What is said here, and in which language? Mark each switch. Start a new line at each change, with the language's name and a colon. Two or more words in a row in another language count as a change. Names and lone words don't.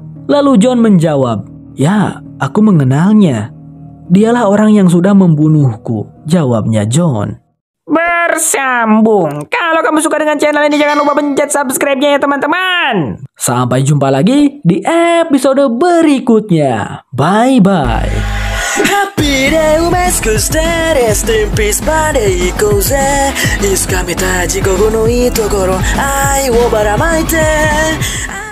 Indonesian: Lalu John menjawab, "Ya, aku mengenalnya. Dialah orang yang sudah membunuhku," jawabnya John. Bersambung. Kalau kamu suka dengan channel ini, jangan lupa pencet subscribe-nya ya teman-teman. Sampai jumpa lagi di episode berikutnya. Bye-bye.
Japanese: ハッピーで埋め尽くしてレストインピースまで行こうぜいつか見たい地獄のいいところ愛をばらまいて